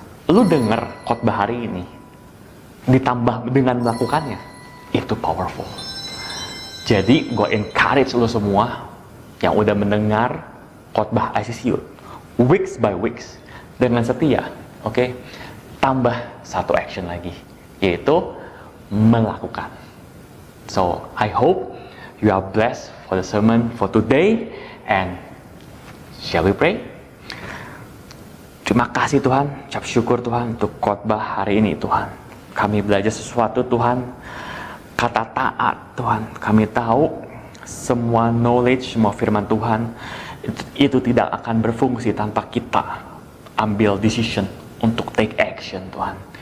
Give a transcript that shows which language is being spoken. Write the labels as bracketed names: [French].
[Indonesian] Lu denger khotbah hari ini ditambah dengan melakukannya, itu powerful. Jadi gue [English] encourage [Indonesian] lu semua yang udah mendengar khotbah ICC Youth [English] weeks by weeks [Indonesian] dengan setia, oke? Tambah satu action lagi, yaitu melakukan. [English] So I hope you are blessed for the sermon for today, and shall we pray? [Indonesian] Terima kasih Tuhan, ucap syukur Tuhan untuk khotbah hari ini Tuhan. Kami belajar sesuatu Tuhan, kata taat Tuhan. Kami tahu semua [English] knowledge, [Indonesian] semua firman Tuhan itu tidak akan berfungsi tanpa kita ambil [English] decision [Indonesian] untuk [English] take action [Indonesian] Tuhan.